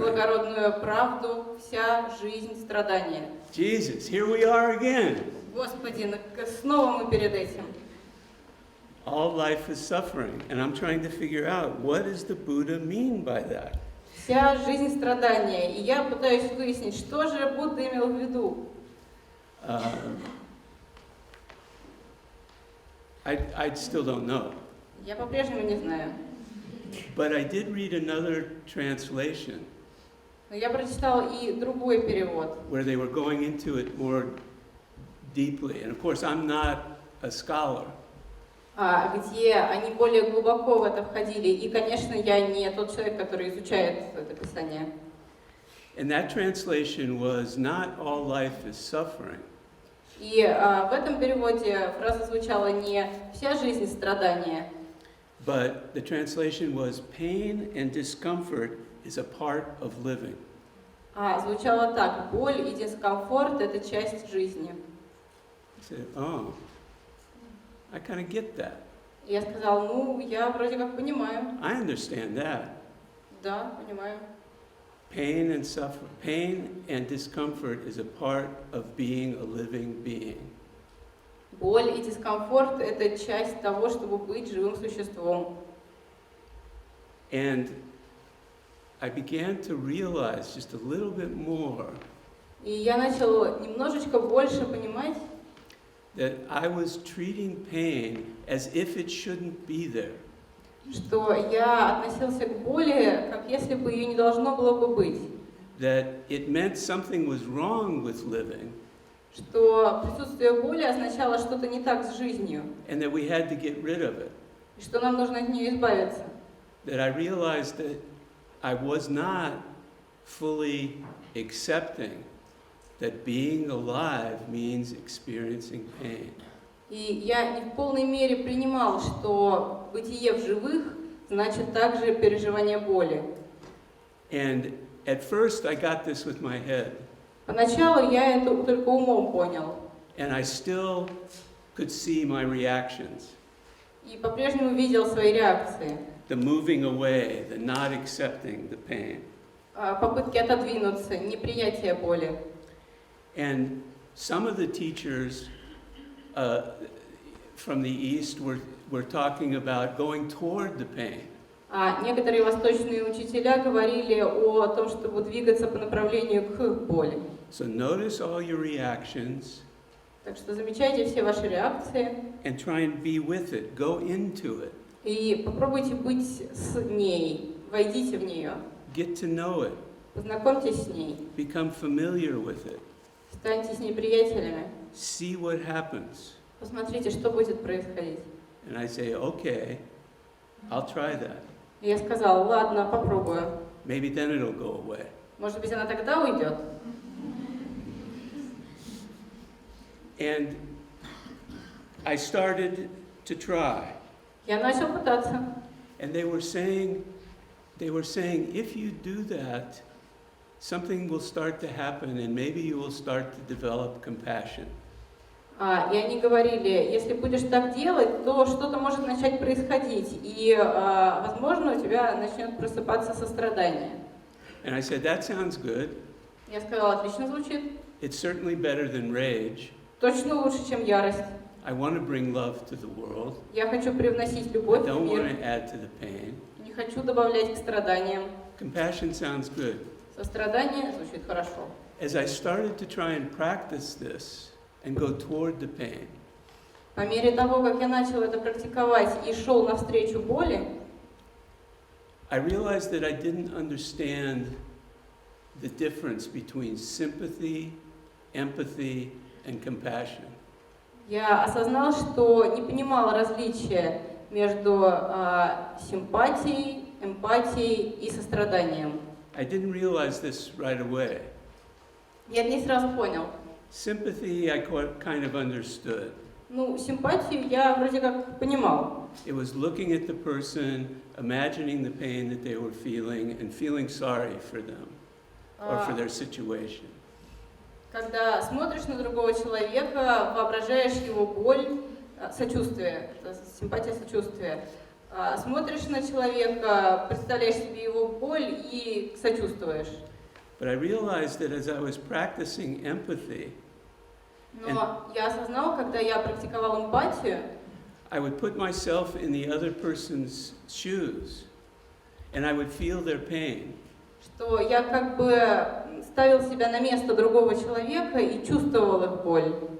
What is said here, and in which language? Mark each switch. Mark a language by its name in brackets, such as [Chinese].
[Russian] благородную правду, вся жизнь страдания. [English] Jesus, here we are again. [Russian] Господи, снова мы перед этим. [English] All life is suffering, and I'm trying to figure out what does the Buddha mean by that. [Russian] Вся жизнь страдания. И я пытаюсь выяснить, что же Будда имел в виду. [English] I still don't know. [Russian] Я по-прежнему не знаю. [English] But I did read another translation. [Russian] Но я прочитал и другой перевод. [English] Where they were going into it more deeply. And of course, I'm not a scholar. [Russian] Где они более глубоко в это входили. И, конечно, я не тот человек, который изучает это писание. [English] And that translation was not all life is suffering. [Russian] И в этом переводе фраза звучала не «вся жизнь страдания», [English] but the translation was pain and discomfort is a part of living. [Russian] А звучало так: боль и дискомфорт — это часть жизни. [English] I said, oh, I kind of get that. [Russian] И я сказал: ну, я вроде как понимаю. [English] I understand that. [Russian] Да, понимаю. [English] Pain and discomfort is a part of being a living being. [Russian] Боль и дискомфорт — это часть того, чтобы быть живым существом. [English] And I began to realize just a little bit more [Russian] И я начал немножечко больше понимать, [English] that I was treating pain as if it shouldn't be there. [Russian] что я относился к боли, как если бы ее не должно было бы быть. [English] That it meant something was wrong with living. [Russian] Что присутствие боли означало что-то не так с жизнью. [English] And that we had to get rid of it. [Russian] И что нам нужно от нее избавиться. [English] That I realized that I was not fully accepting that being alive means experiencing pain. [Russian] И я не в полной мере принимал, что бытие в живых значит также переживание боли. [English] And at first I got this with my head. [Russian] Поначалу я это только умом понял. [English] And I still could see my reactions. [Russian] И по-прежнему видел свои реакции. [English] The moving away, the not accepting the pain. [Russian] Попытки отодвинуться, неприятие боли. [English] And some of the teachers from the East were talking about going toward the pain. [Russian] Некоторые восточные учителя говорили о том, чтобы двигаться по направлению к боли. [English] So notice all your reactions. [Russian] Так что замечайте все ваши реакции. [English] And try and be with it. Go into it. [Russian] И попробуйте быть с ней. Войдите в нее. [English] Get to know it. [Russian] Познакомьтесь с ней. [English] Become familiar with it. [Russian] Станьте с ней приятелями. [English] See what happens. [Russian] Посмотрите, что будет происходить. [English] And I say, okay, I'll try that. [Russian] И я сказала: ладно, попробую. [English] Maybe then it'll go away. [Russian] Может быть, она тогда уйдет. [English] And I started to try. [Russian] Я начал пытаться. [English] And they were saying, if you do that, something will start to happen and maybe you will start to develop compassion. [Russian] И они говорили: если будешь так делать, то что-то может начать происходить, и, возможно, у тебя начнет просыпаться сострадание. [English] And I said, that sounds good. [Russian] Я сказала: отлично звучит. [English] It's certainly better than rage. [Russian] Точно лучше, чем ярость. [English] I want to bring love to the world. [Russian] Я хочу привносить [English] I [Russian] любовь в [English] don't want [Russian] мир. [English] to add to the pain. [Russian] Не хочу добавлять к страданиям. [English] Compassion sounds good. [Russian] Сострадание звучит хорошо. [English] As I started to try and practice this and go toward the pain, [Russian] По мере того, как я начал это практиковать и шел навстречу боли, [English] I realized that I didn't understand the difference between sympathy, empathy, and compassion. [Russian] я осознал, что не понимал различия между симпатией, эмпатией и состраданием. [English] I didn't realize this right away. [Russian] Я это не сразу понял. [English] Sympathy I kind of understood. [Russian] Ну, симпатию я вроде как понимал. [English] It was looking at the person, imagining the pain that they were feeling, and feeling sorry for them or for their situation. [Russian] Когда смотришь на другого человека, воображаешь его боль, сочувствие, это симпатия, сочувствие. Смотришь на человека, представляешь себе его боль и сочувствуешь. [English] But I realized that as I was practicing empathy, [Russian] Но я осознал, когда я практиковал эмпатию, [English] I would put myself in the other person's shoes, and I would feel their pain. [Russian] что я как бы ставил себя на место другого человека и чувствовал их боль.